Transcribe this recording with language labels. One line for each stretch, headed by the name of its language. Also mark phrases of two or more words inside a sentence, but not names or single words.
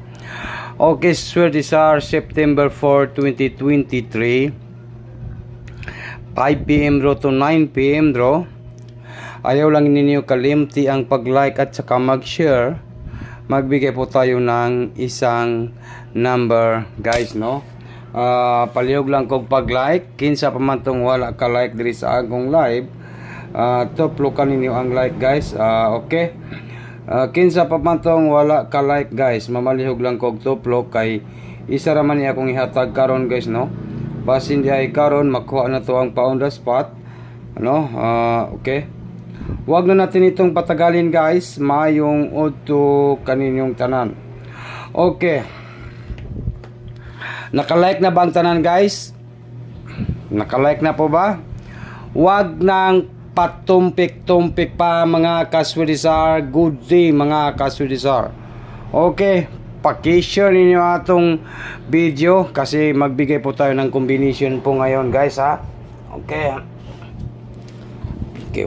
Cebuano: Okay, swerte sa September 4, 2023.
English: 5 PM draw to 9 PM draw.
Cebuano: Ayaw lang ninyo kalimti ang pag-like at saka mag-share.
Filipino: Magbigay po tayo ng isang number guys no.
Cebuano: Palihog lang kong pag-like. Kinsa pa man tong wala ka like diri sa akong live, tuplo ka ninyo ang like guys. Okay, kinsa pa man tong wala ka like guys, mamalihog lang kog tuplo kay isa ra man ni akong ihatag karon guys no. Basin di ay karon makuha na to ang
English: on the spot
Cebuano: ano.
Filipino: Okay, wag na natin itong patagalin guys.
Cebuano: Mayong udto kaninyong tanan. Okay, naka-like na ba ang tanan guys?
Filipino: Naka-like na po ba? Huwag nang patumpik-tumpik pa mga kaswedisar.
English: Good day
Filipino: mga kaswedisar. Okay,
Cebuano: paki-share ninyo atong video
Filipino: kasi magbigay po tayo ng combination po ngayon guys ha. Okay. Okay.